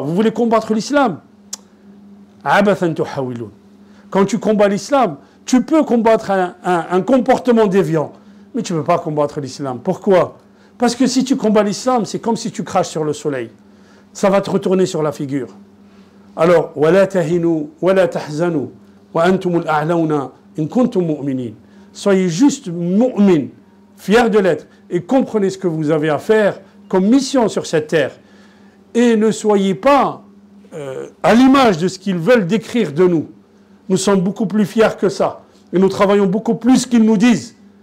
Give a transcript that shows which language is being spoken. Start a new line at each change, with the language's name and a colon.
French: Vous voulez combattre l'islam?
Arabic: Abathan tuhawilun.
French: Quand tu combats l'islam, tu peux combattre un comportement déviant, mais tu ne peux pas combattre l'islam. Pourquoi? Parce que si tu combats l'islam, c'est comme si tu craches sur le soleil. Ça va te retourner sur la figure.
Arabic: Alors, وَلَا تَهِنُوا وَلَا تَحْزَنُوا وَأَنْتُمُ الْأَعْلَوْنَ إِن كُنْتُمْ مُؤْمِنِينَ.
French: Soyez juste mu'min, fiers de l'être, et comprenez ce que vous avez à faire comme mission sur cette terre. Et ne soyez pas à l'image de ce qu'ils veulent décrire de nous. Nous sommes beaucoup plus fiers que ça. Et nous travaillons beaucoup plus qu'ils nous disent.